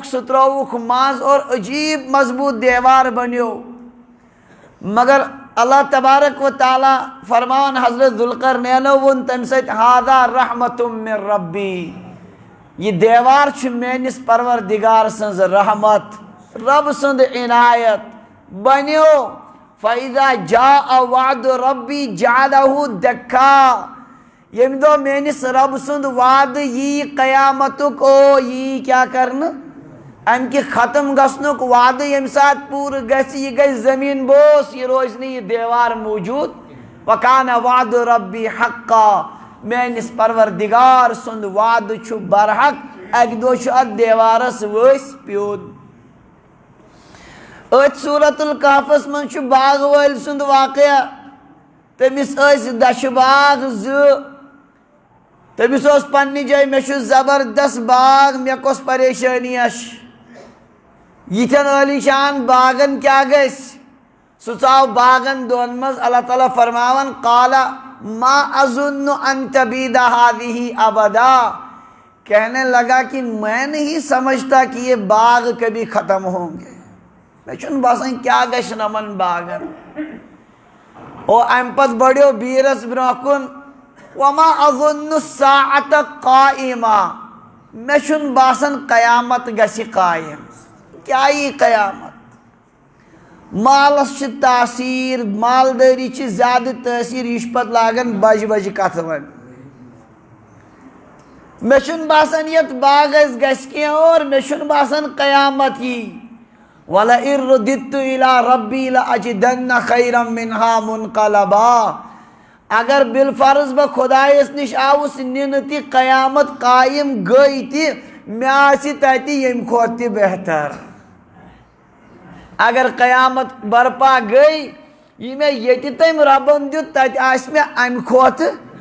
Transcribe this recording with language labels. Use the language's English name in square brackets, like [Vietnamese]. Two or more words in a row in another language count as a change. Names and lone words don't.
[Kashmiri] سُہ ترٛووُکھ منٛز اور عجیٖب مضبوٗط دیوار بنیو مگر اللہ تبارک و تعالیٰ فرماوان حضرت ذوالقرنینو ووٚن تمہِ سۭتۍ [Arabic] ہاذا رحمتُم من [Kashmiri] ربی یہ دیوار چھُ میٲنِس پروردگار سٕنٛز رحمت رب سُنٛد عنایت بنیو [Arabic] فاذا جاء وعد ربی جعلہ دکھا [Kashmiri] ییٚمہِ دۄہ میٲنِس رب سُنٛد وعدٕ یی قیامتُک او یی کیٛاہ کرنہٕ امہِ کہِ ختم گژھنُک وعدٕ ییٚمہِ ساتہٕ پوٗرٕ گژھِ یہِ گژھِ زٔمیٖن بوس یہِ روزِ نہٕ یہِ دیوار موٗجوٗد [Arabic] وکانہ وعدُ ربی حقا [Kashmiri] میٲنِس پروردگار سُنٛد وعدٕ چھُ برحق اکہِ دۄہ چھُ اتھ دیوارس ؤسۍ پیوٚد أتھۍ سورۃ الکہفس منٛز چھُ باغہٕ وٲلۍ سُنٛد واقعہ تٔمِس ٲسۍ دَچھِ باغ زٕ تٔمِس اوس پننہِ جایہِ مےٚ چھُ زبردست باغ مےٚ کۄس پریشٲنیا چھِ یِتھٮ۪ن عٲلی شان باغن کیٛاہ گژھِ سُہ ژاو باغن دۄن منٛز اللہ تعالیٰ فرماوان [Arabic] قالَ ما اظُنُّ ان تبیٖدَ ہٰذِہِ ابدا [Urdu] کہنے لگا کہ میں نہیں سمجھتا کہ یہ باغ کبھی ختم ہوں گے [Kashmiri] مےٚ چھُنہٕ باسان کیٛاہ گژھِ یِمن باغن او امہِ پتہٕ بڑیو بیٖرس برونٛہہ کُن [Arabic] وما اظُنُّ الساعۃ قائمہ [Kashmiri] مےٚ چھُنہٕ باسان قیامت گژھِ قایم کیٛاہ یی قیامت مالس چھِ تاثیٖر مالدٲری چھِ زیادٕ تٲثیٖر یہِ چھُ پتہٕ لاگان بجہِ بجہِ کتھٕ وۄنۍ مےٚ چھُنہٕ باسان یتھ باغس گژھِ کینٛہہ اور مےٚ چھُنہٕ باسان قیامت یی [Arabic] وَلَئِن رُدِدتُ إِلَىٰ رَبِّي لَأَجِدَنَّ خَيْرًا مِنْهَا مُنْقَلَبًا [Kashmiri] اگر بالفرض بہٕ خۄدایس نِش آوُس نِنہٕ تہِ قیامت قایم گٔے تہِ مےٚ آسہِ تتہِ ییٚمہِ کھۄتہٕ تہِ بہتر اگر قیامت برپا گٔے یہِ مےٚ ییٚتہِ تٔمۍ رۄبن دیُت تتہِ آسہِ مےٚ امہِ کھۄتہٕ